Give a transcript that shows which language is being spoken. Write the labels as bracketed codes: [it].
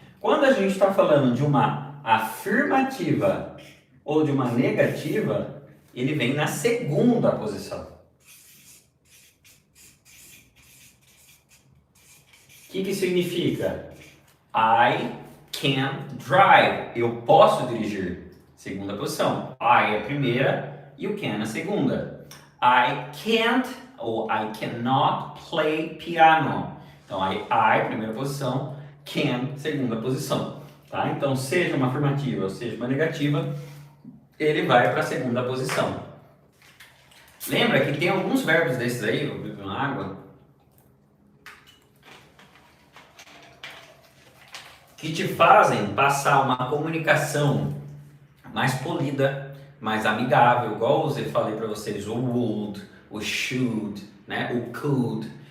[pt] Quando a gente está falando de uma afirmativa ou de uma negativa, ele vem na segunda posição. O que significa? [en] I can drive. [pt] Eu posso dirigir. Segunda posição. I é a primeira e o can é a segunda. [en] I can't ou I cannot play piano. [pt] Então, I primeira posição, can, segunda posição. Tá? Então, seja uma afirmativa ou seja uma negativa, ele vai para a segunda posição. Lembra que tem alguns verbos desses aí, vou beber uma água, que te fazem passar uma comunicação mais polida, mais amigável, igual eu falei para vocês, o would, o should, né, o could.